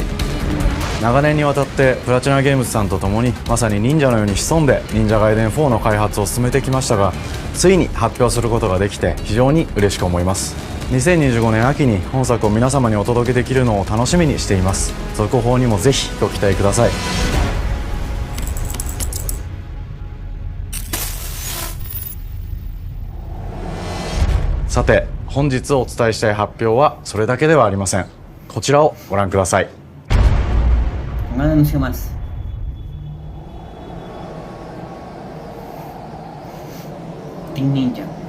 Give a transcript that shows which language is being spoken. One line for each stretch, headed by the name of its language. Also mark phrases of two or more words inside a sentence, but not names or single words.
Japanese: 長年にわたってプラチナゲームズさんと共にまさに忍者のように潜んで忍者ガイデン4の開発を進めてきましたが、ついに発表することができて非常に嬉しく思います。2025年秋に本作を皆様にお届けできるのを楽しみにしています。続報にもぜひご期待ください。さて、本日お伝えしたい発表はそれだけではありません。こちらをご覧ください。
Spanish: Un anuncio más. Team Ninja.